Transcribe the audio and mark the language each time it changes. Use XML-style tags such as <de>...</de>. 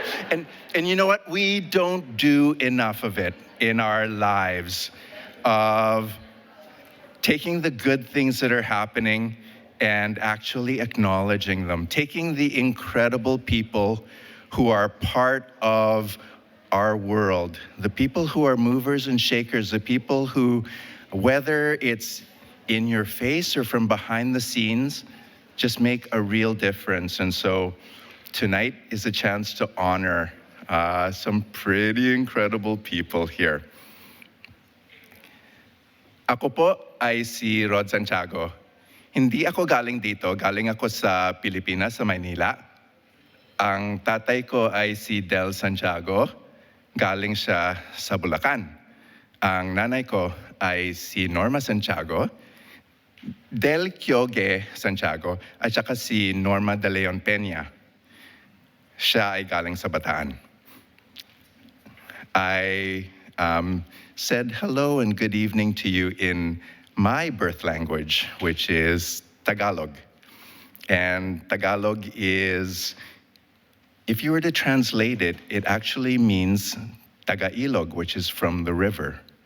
<en>And you know what? We don't do enough of it in our lives, of taking the good things that are happening and actually acknowledging them, taking the incredible people who are part of our world, the people who are movers and shakers, the people who, whether it's in your face or from behind the scenes, just make a real difference. And so tonight is a chance to honor some pretty incredible people here.</en> <tl>Ako po ay si Rod Santiago. Hindi ako galing dito, galing ako sa Pilipinas, sa Maynila. Ang tatay ko ay si Del Santiago, galing siya sa Bulacan. Ang nanay ko ay si Norma Santiago, Del Kyoge Santiago, at saka si Norma de Leon Peña. Siya ay galing sa Bataan.</tl> <en>I said hello and good evening to you in my birth language, which is Tagalog. And Tagalog is, if you were to translate it, it actually means Taga-ilog, which is from the river.</en>